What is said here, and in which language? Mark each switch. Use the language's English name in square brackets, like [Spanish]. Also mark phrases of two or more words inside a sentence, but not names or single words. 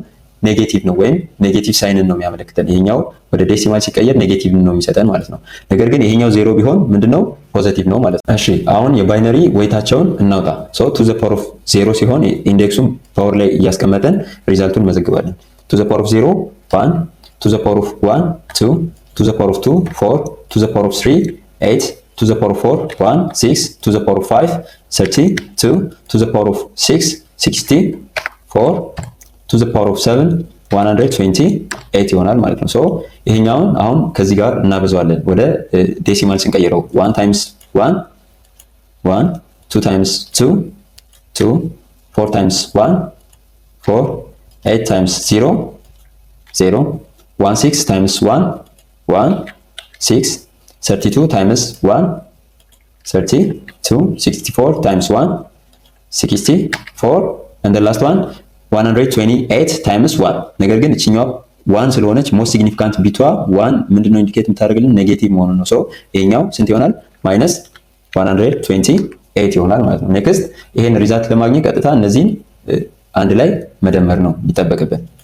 [Amharic] ኔጌቲቭ ነው ወይም ኔጌቲቭ ሳይንን ነው የሚያመለክተን። ይሄኛው ወደ ዴሲማል ሲቀየር ኔጌቲቭ ነው የሚሰጠን ማለት ነው። ነገር ግን ይሄኛው 0 ቢሆን ምንድነው? ፖዚቲቭ ነው ማለት ነው። እሺ አሁን የባይነሪ ዌይታቸውን እናውጣ። [English] so two the power of 0 [Amharic] ሲሆን ኢንዴክሱን ፓወር ላይ እያስቀመጠን ሪዛልቱን መዘግባለን። [English] two the power of 0 1, two the power of 1 2, two the power of 2 4, two the power of 3 8፣ to the power of 4 1 6 to the power of 5 32 to the power of 6 64 to the power of 7 128 [Amharic] ይሆናል ማለት ነው። ሶ ይሄኛውን አሁን ከዚህ ጋር እናበዛዋለን ወደ ዴሲማል ስንቀይረው 1 ታይምስ 1 1 2 ታይምስ 2 2 4 ታይምስ 1 4 8 ታይምስ 0 0 1 6 ታይምስ 1 1 6 32 ታይምስ 1 32 [English] 64 times 1 64 and the last one 128 times 1 [Amharic] ነገር ግን እቺኛው 1 ስለሆነች [English] most significant [Amharic] ቢቷ 1 ምንድነው ኢንዲኬት የምታደርግልን ኔጌቲቭ መሆኑን ነው። ሶ ይሄኛው ስንት ይሆናል? ማይነስ 128 ይሆናል ማለት ነው። ኔክስት ይሄን ሪዛልት ለማግኘት ቀጥታ እነዚህን አንድ ላይ መደመር ነው የሚጠበቅብን።